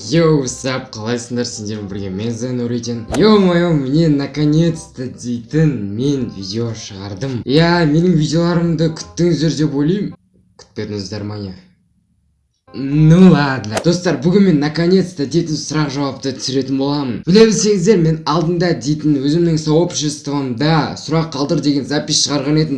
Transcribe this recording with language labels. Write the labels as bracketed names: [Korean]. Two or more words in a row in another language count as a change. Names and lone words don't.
[Kazakh] Йоу, сап, қалайсыңдар сендермен бірге мен Зайнуриден. [Russian] Ё-моё, мне наконец-то [Kazakh] дейтін мен видео шығардым. Менің видеоларымды күттіңіздер деп ойлаймын. Күтпедіңіздер ма не? [Russian] Ну ладно. [Kazakh] Достар, бүгін мен наконец-то дейтін сұрақ жауапты түсіретін боламын. Біле білсеңіздер, мен алдында дейтін өзімнің сообществомда сұрақ қалдыр деген запись шығарған едім.